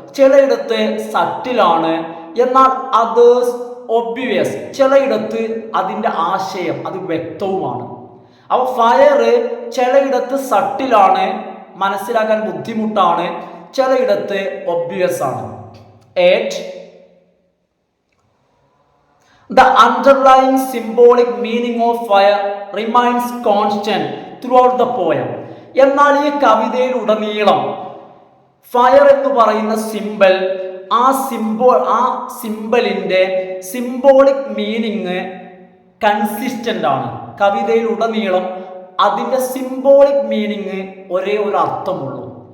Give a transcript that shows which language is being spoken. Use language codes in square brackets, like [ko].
[ml] ചിലയിടത്ത് സട്ടിലാണ്, എന്നാൽ others obvious. ചിലയിടത്ത് അതിൻ്റെ ആശയം അത് വ്യക്തവുമാണ്. അപ്പോൾ ഫയർ ചിലയിടത്ത് സട്ടിലാണ്, മനസ്സിലാക്കാൻ ബുദ്ധിമുട്ടാണ്, ചിലയിടത്ത് ഒബ്വിയസ് ആണ്. 8. [en] The underlying symbolic meaning of fire remains constant throughout the poem. [ml] എന്നാൽ ഈ കവിതയിലുടനീളം ഫയർ എന്ന് പറയുന്ന സിംബൽ, ആ സിംബലിൻ്റെ സിംബോളിക് മീനിങ് കൺസിസ്റ്റന്റ് ആണ്. കവിതയിലുടനീളം അതിൻ്റെ സിംബോളിക് മീനിങ് ഒരേ ഒരു അർത്ഥമുള്ളൂ.